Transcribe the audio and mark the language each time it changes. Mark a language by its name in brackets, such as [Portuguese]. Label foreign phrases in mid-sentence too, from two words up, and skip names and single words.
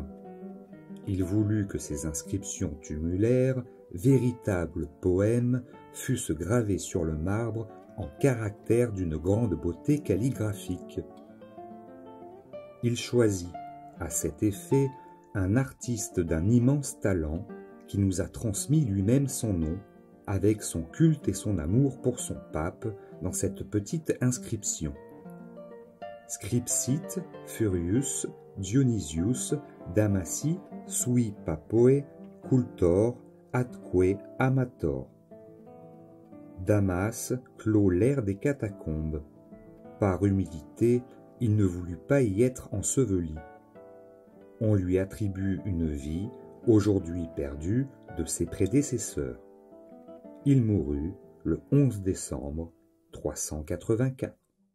[French] Il voulut que ces inscriptions tumulaires, véritables poèmes, fussent gravées sur le marbre en caractères d'une grande beauté calligraphique. Il choisit, à cet effet, un artiste d'un immense talent qui nous a transmis lui-même son nom, avec son culte et son amour pour son pape, dans cette petite inscription. [Latin] Scripsit Furius Dionysius Damasi sui papoe cultor atque amator. [French] Damas clôt l'ère des catacombes. Par humilité, il ne voulut pas y être enseveli. On lui attribue une vie, aujourd'hui perdue, de ses prédécesseurs. Il mourut le 11 décembre 384.